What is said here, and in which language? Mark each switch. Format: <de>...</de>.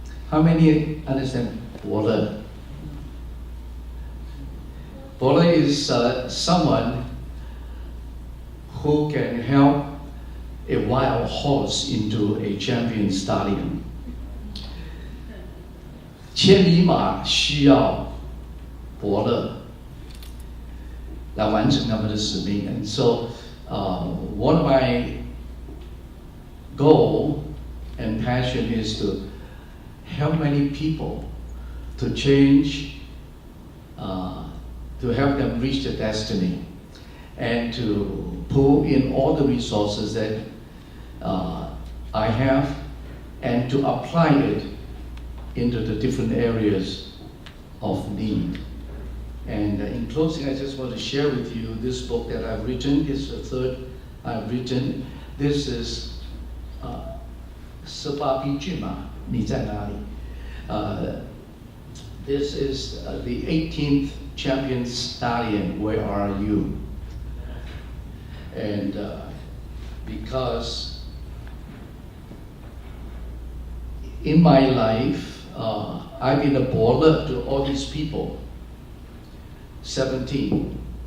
<en>How many understand 伯乐? 伯乐 is someone who can help a wild horse into a champion stallion.</en> <zh>千里马需要伯乐来完成他们的使命.</zh> <en>And so one of my goal and passion is to help many people to change, to help them reach their destiny, and to pull in all the resources that I have, and to apply it into the different areas of need. And in closing, I just want to share with you this book that I've written. It's the third I've written. This is</en> <zh>18匹骏马，你在哪里?</zh> <en>This is the 18th champion stallion. Where are you? And because in my life, I've been a border to all these people. 17.</en>